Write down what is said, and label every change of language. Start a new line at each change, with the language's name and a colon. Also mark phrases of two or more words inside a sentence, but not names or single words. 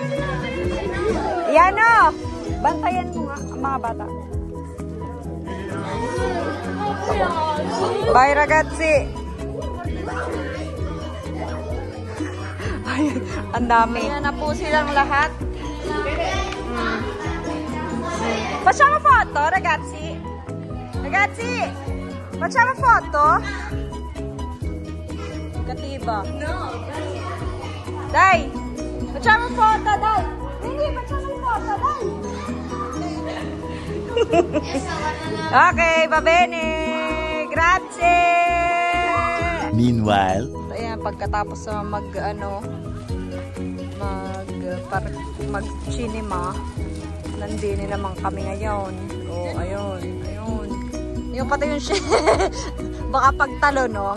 Filipino: Yan o! Bantayan mo nga, mga bata. Bye, ragazzi! Ay, ang dami. Ayan na po silang lahat.
Italian: Facciamo foto, ragazzi? Ragazzi! Facciamo foto? Katiba. No. Dai! Facciamo foto, dai! Hindi, facciamo foto, dai! Okay, va bene! Grazie!
Filipino: Meanwhile, Ayan, pagkatapos na mag-cinema, nandini naman kami ngayon. Oh, ayun. Yung pati yung baka pagtalo, no?